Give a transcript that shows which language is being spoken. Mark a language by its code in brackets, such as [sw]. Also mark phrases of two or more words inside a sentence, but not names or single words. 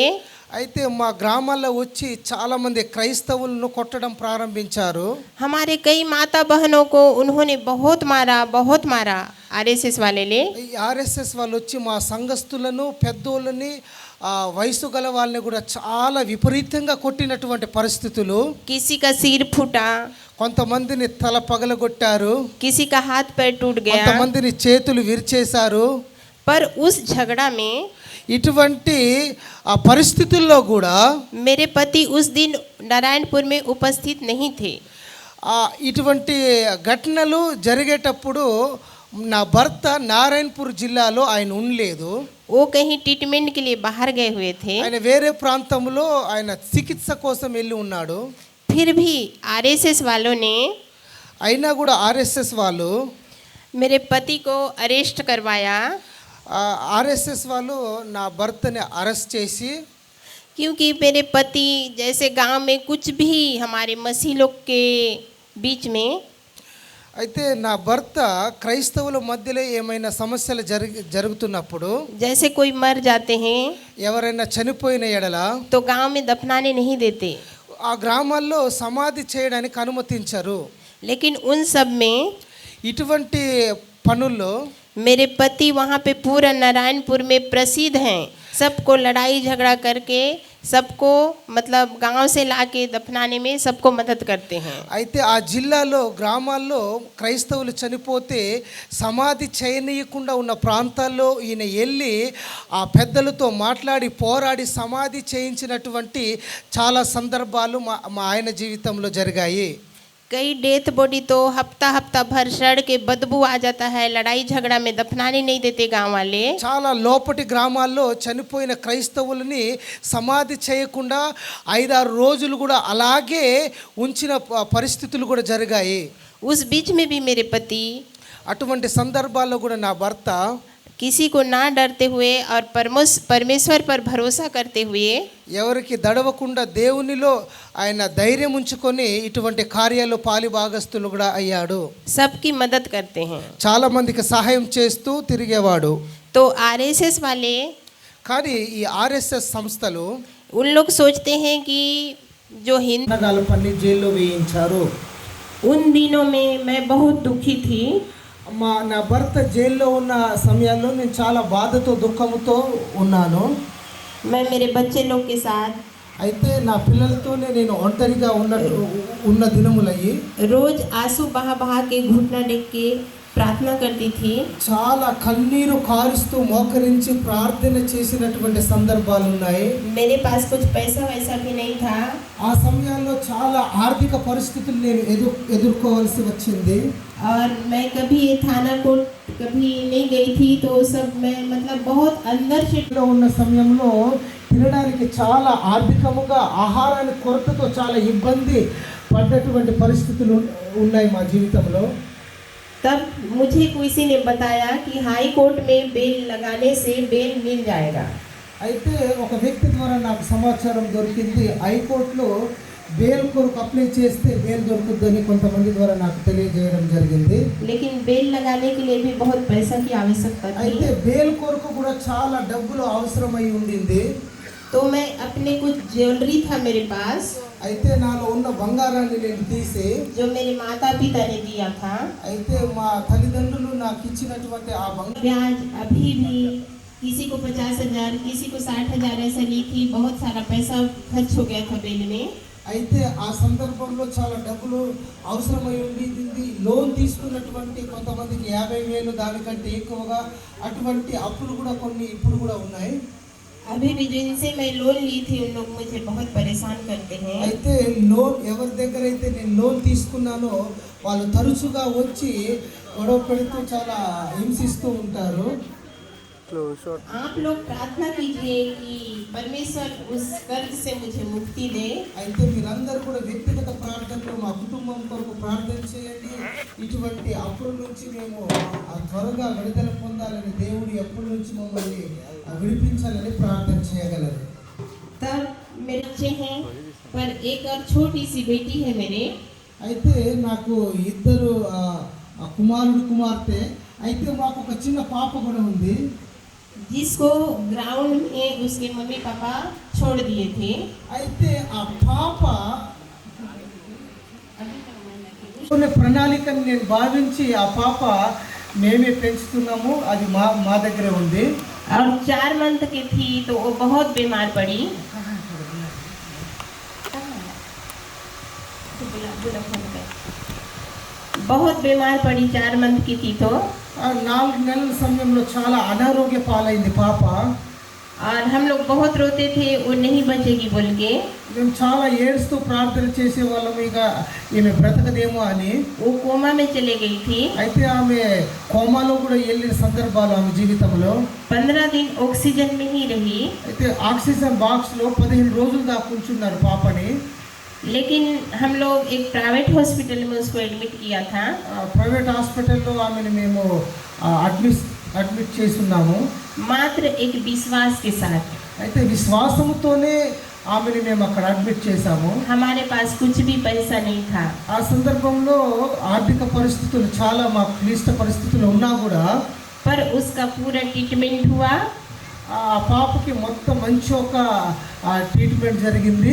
[te] అయితే మా గ్రామాల్లో వచ్చి చాలామంది క్రైస్తవులను కొట్టడం ప్రారంభించారు. [hi] हमारे कई माता बहनों को उन्होंने बहुत मारा आरएसएस वाले ने। [te] ఈ ఆర్ఎస్ఎస్ వాళ్ళు వచ్చి మా సంఘస్థులను పెద్దోళ్ళని వయసు గల వాళ్ళని కూడా చాలా విపరీతంగా కొట్టినటువంటి పరిస్థితులు. [hi] किसी का सिर फूटा, [te] కొంతమందిని తల పగలగొట్టారు, [hi] किसी का हाथ पैर टूट गया। [te] కొంతమందిని చేతులు విరిచేశారు. [hi] पर उस झगड़ा में [te] ఇటువంటి ఆ పరిస్థితుల్లో కూడా [hi] मेरे पति उस दिन नारायणपुर में उपस्थित नहीं थे। [te] ఇటువంటి ఘటనలు జరిగేటప్పుడు నా భర్త నారాయణపూర్ జిల్లాలో ఆయన ఉండలేదు. [hi] वो कहीं ट्रीटमेंट के लिए बाहर गए हुए थे। [te] ఆయన వేరే ప్రాంతంలో ఆయన చికిత్స కోసం వెళ్ళి ఉన్నాడు. [hi] फिर भी आरएसएस वालों ने [te] అయినా కూడా ఆర్ఎస్ఎస్ వాళ్ళు [hi] मेरे पति को अरेस्ट करवाया, [te] ఆర్ఎస్ఎస్ వాళ్ళు నా భర్తని అరెస్ట్ చేసి, [hi] क्योंकि मेरे पति जैसे गांव में कुछ भी हमारे मसीह लोग के बीच में [te] అయితే నా భర్త క్రైస్తవుల మధ్యలో ఏమైనా సమస్యలు జరుగుతున్నప్పుడు, [hi] जैसे कोई मर जाते हैं [te] ఎవరైనా చనిపోయిన ఎడల [hi] तो गांव में दफनाने नहीं देते, [te] ఆ గ్రామాల్లో సమాధి చేయడానికి అనుమతించరు. [hi] लेकिन उन सब में [te] ఇటువంటి పనుల్లో [hi] मेरे पति वहाँ पे पूरा नारायणपुर में प्रसिद्ध हैं। सबको लड़ाई झगड़ा करके सबको मतलब गांव से लाके दफनाने में सबको मदद करते हैं। [te] అయితే ఆ జిల్లాలో గ్రామాల్లో క్రైస్తవులు చనిపోతే సమాధి చేయనీయకుండా ఉన్న ప్రాంతాల్లో ఈయన వెళ్ళి ఆ పెద్దలతో మాట్లాడి పోరాడి సమాధి చేయించినటువంటి చాలా సందర్భాలు మా ఆయన జీవితంలో జరిగాయి. [hi] कई [en] death body [hi] तो हफ्ता भर सड़ के बदबू आ जाता है, लड़ाई झगड़ा में दफनाने नहीं देते गांव वाले। [te] చాలా లోపటి గ్రామాల్లో చనిపోయిన క్రైస్తవులని సమాధి చేయకుండా 5-6 రోజులు కూడా అలాగే ఉంచిన పరిస్థితులు కూడా జరిగాయి. [hi] उस बीच में भी मेरे पति [te] అటువంటి సందర్భాల్లో కూడా నా భర్త [hi] किसी को ना डरते हुए और परमेश्वर पर भरोसा करते हुए [te] ఎవరికి దడవకుండా దేవునిలో ఆయన ధైర్యం ఉంచుకొని ఇటువంటి కార్యాల్లో పాలి భాగస్తులు కూడా అయ్యాడు. [hi] सबकी मदद करते हैं। [te] చాలా మందికి సహాయం చేస్తూ తిరిగేవాడు. [hi] तो आरएसएस वाले [te] కానీ ఈ ఆర్ఎస్ఎస్ సంస్థలు [hi] उन लोग सोचते हैं कि जो हिंदू, [te] నగాలపల్లి జైల్లో వేయించారు. [hi] उन दिनों में मैं बहुत दुखी थी। [te] నా భర్త జైల్లో ఉన్న సమయాల్లో నేను చాలా బాధతో దుఃఖంతో ఉన్నాను. [hi] मैं मेरे बच्चे लोग के साथ [te] అయితే నా పిల్లలతోనే నేను ఒంటరిగా ఉన్న దినములయ్యి [hi] रोज आंसू बहा के घुटना टेक के प्रार्थना करती थी। [te] చాలా కన్నీరు కారుస్తూ మోకరించి ప్రార్థన చేసినటువంటి సందర్భాలు ఉన్నాయి. [hi] मेरे पास कुछ पैसा वैसा भी नहीं था। [te] ఆ సమయాల్లో చాలా ఆర్థిక పరిస్థితులు నేను ఎదుర్కోవాల్సి వచ్చింది. [hi] और मैं कभी ये थाना कोर्ट कभी नहीं गई थी, तो सब मैं मतलब बहुत अंदर से [te] ఉన్న సమయంలో తినడానికి చాలా ఆర్థికముగా ఆహారాన్ని కొరతతో చాలా ఇబ్బంది పడ్డటువంటి పరిస్థితులు ఉన్నాయి మా జీవితంలో. [hi] तब मुझे किसी ने बताया कि [en] high court [hi] में बेल लगाने से बेल मिल जाएगा। [te] అయితే ఒక వ్యక్తి ద్వారా నాకు సమాచారం దొరికింది, హైకోర్టులో బెయిల్ కొరకు అప్లై చేస్తే బెయిల్ దొరుకుతుందని కొంతమంది ద్వారా నాకు తెలియజేయడం జరిగింది. [hi] लेकिन बेल लगाने के लिए भी बहुत पैसा की आवश्यकता [te] అయితే [hi] थी। [te] బెయిల్ కొరకు కూడా చాలా డబ్బులు అవసరమై ఉండింది. [hi] तो मैं अपने कुछ ज्वेलरी था मेरे पास, [te] అయితే నాలో ఉన్న బంగారాన్ని నేను తీసి, [hi] जो मेरे माता पिता ने दिया था। [te] అయితే మా తల్లిదండ్రులు నాకు ఇచ్చినటువంటి ఆ బంగారం [hi] ब्याज अभी भी किसी को 50,000 किसी को 60,000 ऐसा ली थी। बहुत सारा पैसा खर्च हो गया था बेल में। [te] అయితే ఆ సందర్భంలో చాలా డబ్బులు అవసరమై ఉండింది. లోన్ తీసుకున్నటువంటి కొంతమందికి 50,000 దానికంటే ఎక్కువగా అటువంటి అప్పులు కూడా కొన్ని ఇప్పుడు కూడా ఉన్నాయి. [hi] अभी भी जिनसे मैं लोन ली थी उन लोग मुझे बहुत परेशान करते हैं। [te] అయితే లోన్ ఎవరి దగ్గర అయితే నేను లోన్ తీసుకున్నానో వాళ్ళు తరచుగా వచ్చి గొడవ పెడుతూ చాలా హింసిస్తూ ఉంటారు. [hi] आप लोग प्रार्थना कीजिए कि परमेश्वर उस कर्ज से मुझे मुक्ति दे। [te] అయితే మీరందరూ కూడా వ్యక్తిగత ప్రార్థనలో మా కుటుంబం కొరకు ప్రార్థన చేయండి. ఇటువంటి అప్పుల నుంచి మేము త్వరగా విడుదల పొందాలని, దేవుడు ఎప్పటి నుంచి మమ్మల్ని విడిపించాలని ప్రార్థన చేయగలరు. [hi] तब मेरे बच्चे हैं पर एक और छोटी सी बेटी है मेरे। [te] అయితే నాకు ఇద్దరు కుమారుడు కుమార్తె, అయితే మాకు ఒక చిన్న పాప కూడా ఉంది. [hi] जिसको ग्राउंड में उसके मम्मी पापा छोड़ दिए थे। [te] అయితే ఆ పాప కొన్ని ప్రణాళికను నేను భావించి ఆ పాప మేమే పెంచుతున్నాము, అది మా దగ్గరే ఉంది. [hi] और 4 मंथ की थी तो वो बहुत बीमार पड़ी। बहुत बीमार पड़ी, 4 मंथ की थी तो। [te] 4 నెలల సమయంలో చాలా అనారోగ్య పాలైంది పాప. [hi] और हम लोग बहुत रोते थे वो नहीं बचेगी बोल के। [te] మేము చాలా ఏడుస్తూ ప్రార్థన చేసేవాళ్ళము, ఇక ఈమె బ్రతకదేమో అని. [hi] वो कोमा में चले गई थी। [te] అయితే ఆమె కోమాలో కూడా వెళ్ళిన సందర్భాలు ఆమె జీవితంలో. [hi] 15 दिन ऑक्सीजन में ही रही। [te] అయితే [en] oxygen boxలో [te] 15 రోజులు దాకా ఉంచున్నారు పాపని. [hi] लेकिन हम लोग एक [en] private hospital [hi] में उसको एडमिट किया था। [en] private hospitalలో [te] ఆమెను మేము అడ్మిట్ చేస్తున్నాము. [hi] मात्र एक विश्वास के साथ। [te] అయితే విశ్వాసంతోనే ఆమెను మేము అక్కడ అడ్మిట్ చేశాము. [hi] हमारे पास कुछ भी पैसा नहीं था। [te] ఆ సందర్భంలో ఆర్థిక పరిస్థితులు చాలా మాకు క్లిష్ట పరిస్థితులు ఉన్నా కూడా [hi] पर उसका पूरा ट्रीटमेंट हुआ। [te] ఆ పాపకి మొత్తం మంచి ఒక ట్రీట్మెంట్ జరిగింది.